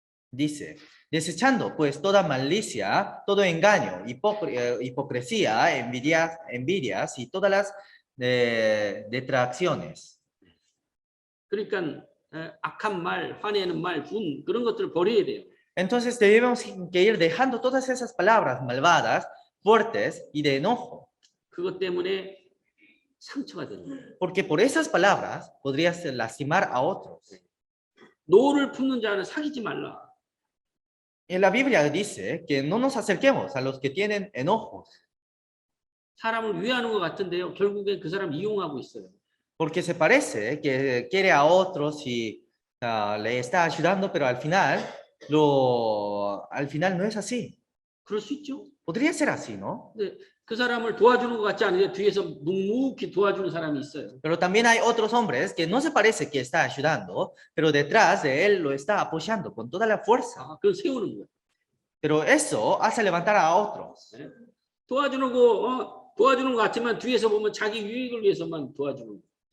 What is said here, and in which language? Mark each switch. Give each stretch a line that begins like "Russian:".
Spanish: Dice, desechando pues toda malicia, todo engaño, hipocresía, envidias y todas las detracciones.
Korean: 그러니까 악한 말, 화내는 말, 분 그런 것들을 버려야 돼요.
Spanish: Entonces debemos que ir dejando todas esas palabras malvadas, fuertes y de enojo.
Korean: 그것 때문에 상처가 되는 거예요.
Spanish: Porque por esas palabras podrías lastimar a otros.
Korean: 노를 품는 자는 사귀지 말라.
Spanish: En la Biblia dice que no nos acerquemos a los que tienen enojos,
Korean: 사람을 위하는 것 같은데요. 결국에 그 사람 이용하고 있어요.
Spanish: porque se parece que quiere a otros y le está ayudando, pero al final no es así.
Korean: 그럴 수 있죠.
Spanish: Podría ser así, ¿no?
Korean: 근데 그 사람을 도와주는 것 같지 않은데 뒤에서 묵묵히 도와주는 사람이 있어요.
Spanish: Pero también hay otros hombres que no se parece que está ayudando, pero detrás de él lo está apoyando con toda la fuerza.
Korean: 아, 그걸 세우는 거예요.
Spanish: Pero eso hace levantar a otros.
Korean: 네? 도와주는 것 같지만 뒤에서 보면 자기 유익을 위해서만 도와주는 거예요.